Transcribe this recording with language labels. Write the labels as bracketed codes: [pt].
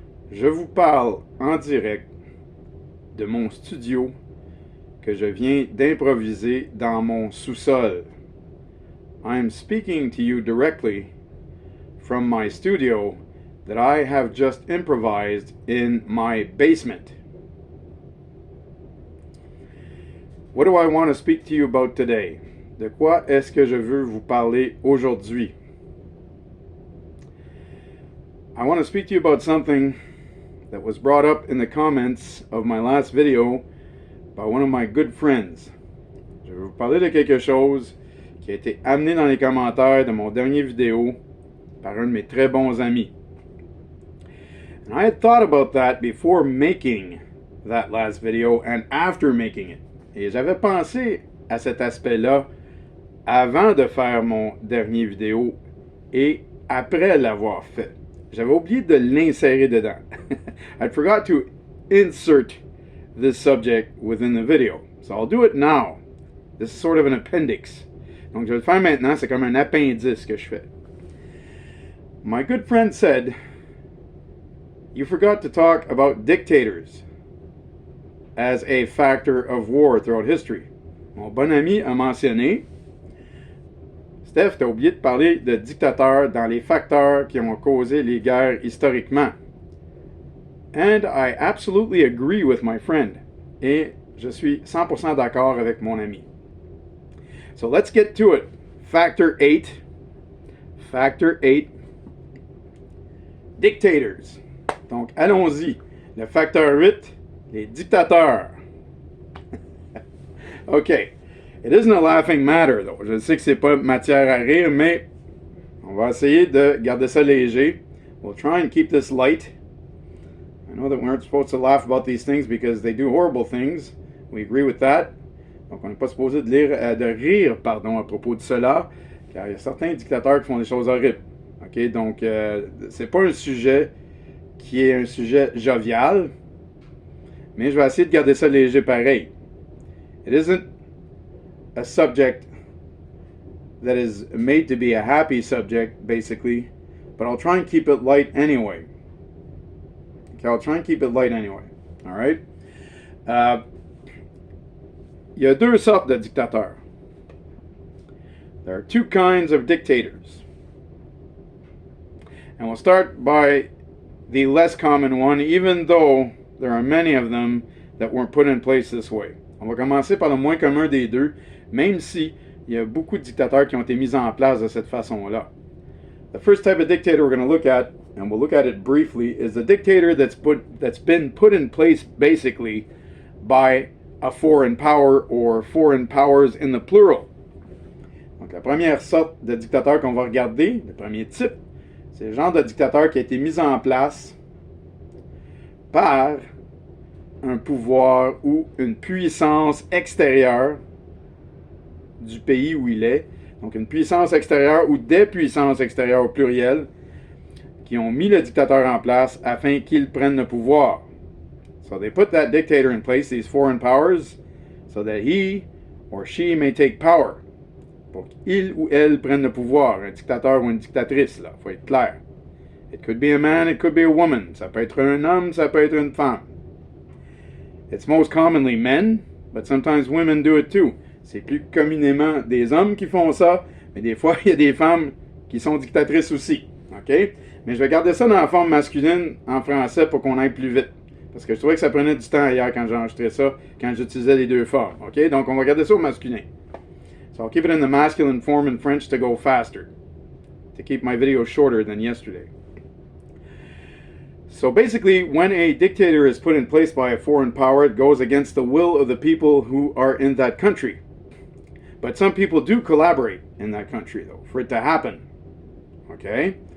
[fr] Je vous parle en direct de mon studio que je viens d'improviser dans mon sous-sol. [en] I am speaking to you directly from my studio that I have just improvised in my basement. What do I want to speak to you about today? [fr] De quoi est-ce que je veux vous parler aujourd'hui? [en] I want to speak to you about something that was brought up in the comments of my last video by one of my good friends. [fr] Je vais vous parler de quelque chose qui a été amené dans les commentaires de mon dernier vidéo par un de mes très bons amis. [en] And I had thought about that before making that last video and after making it. [fr] Et j'avais pensé à cet aspect-là avant de faire mon dernier vidéo et après l'avoir fait. J'avais oublié de l'insérer dedans. [en] I forgot to insert this subject within the video. So I'll do it now. This is sort of an appendix. [fr] Donc je vais le faire maintenant, c'est comme un appendice que je fais. [en] My good friend said, you forgot to talk about dictators as a factor of war throughout history. [fr] Mon bon ami a mentionné, Steph, t'as oublié de parler de dictateurs dans les facteurs qui ont causé les guerres historiquement. [en] And I absolutely agree with my friend. [fr] Et je suis 100% d'accord avec mon ami. [en] So let's get to it. Factor 8. Factor 8. Dictators. [fr] Donc allons-y. Le facteur 8, les dictateurs. [en] OK. It isn't a laughing matter, though. [fr] Je sais que c'est pas matière à rire, mais on va essayer de garder ça léger. [en] We'll try and keep this light. I know that we aren't supposed to laugh about these things because they do horrible things. We agree with that. [fr] Donc, on n'est pas supposé de rire, pardon, à propos de cela, car il y a certains dictateurs qui font des choses horribles. OK? Donc, c'est pas un sujet qui est un sujet jovial, mais je vais essayer de garder ça léger pareil. [en] It isn't a subject that is made to be a happy subject, basically, but I'll try and keep it light anyway. Okay, I'll try and keep it light anyway. All right? [fr] Il y a deux sortes de dictateurs. [en] There are two kinds of dictators. And we'll start by the less common one, even though there are many of them that weren't put in place this way. [fr] On va commencer par le moins commun des deux, même si il y a beaucoup de dictateurs qui ont été mis en place de cette façon-là. [en] The first type of dictator we're going to look at, and we'll look at it briefly, is the dictator that's been put in place basically by a foreign power or foreign powers in the plural. [fr] Donc la première sorte de dictateur qu'on va regarder, le premier type, c'est le genre de dictateur qui a été mis en place par un pouvoir ou une puissance extérieure du pays où il est. Donc une puissance extérieure ou des puissances extérieures au pluriel qui ont mis le dictateur en place afin qu'il prenne le pouvoir. [en] So they put that dictator in place, these foreign powers, so that he or she may take power. [fr] Pour qu'il ou elle prenne le pouvoir, un dictateur ou une dictatrice, là, faut être clair. [en] It could be a man, it could be a woman. [fr] Ça peut être un homme, ça peut être une femme. [en] It's most commonly men, but sometimes women do it too. [fr] C'est plus communément des hommes qui font ça, mais des fois, il y a des femmes qui sont dictatrices aussi. OK? Mais je vais garder ça dans la forme masculine en français pour qu'on aille plus vite. Parce que je trouvais que ça prenait du temps hier quand j'enregistrais ça, quand j'utilisais les deux formes. OK? Donc, on va garder ça au masculin. [en] So I'll keep it in the masculine form in French to go faster. To keep my video shorter than yesterday. So basically, when a dictator is put in place by a foreign power, it goes against the will of the people who are in that country. But some people do collaborate in that country, though, for it to happen. Okay?